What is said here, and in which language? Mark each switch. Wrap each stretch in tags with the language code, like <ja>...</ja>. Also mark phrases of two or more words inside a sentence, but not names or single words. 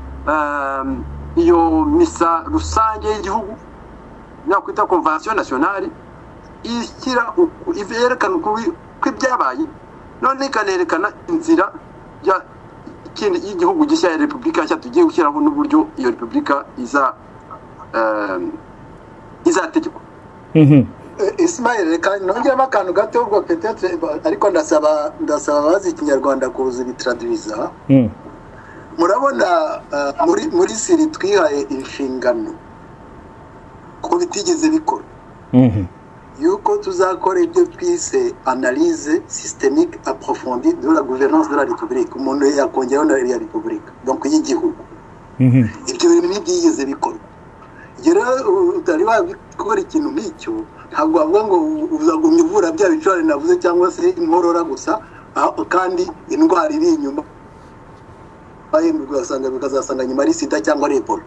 <rw>iyo misa rusange y'igihugu nakwita</rw> <fr>convention nationale</fr> <rw>ishyira yerekana ko ibyabaye none ikanerekana inzira y'igihugu gishya ya repubulika nshya tugiye gushyiraho n'uburyo iyo repubulika izategekwa. Ismail, reka nongeramo akantu gato ubwo peut-être ariko ndasaba abazi ikinyarwanda kuza bitradwiza. Murabona muri siri twihaye inshingano ko bitigeze bikora yuko tuzakora ibyo twise</rw> <fr>analyse systémique approfondie de la gouvernance de la République,</fr> <rw>umuntu yakongeraho na ya République donc y'igihugu. Ibyo bintu ntibyigeze bikorwa. Rero utari wabikora ikintu nk'icyo ntabwo bavuga ngo uzagumya uvura bya bicurane navuze cyangwa se inkorora gusa kandi indwara iri inyuma ugasanga bikazasanga nyuma ari sida cyangwa ari ebola.</rw>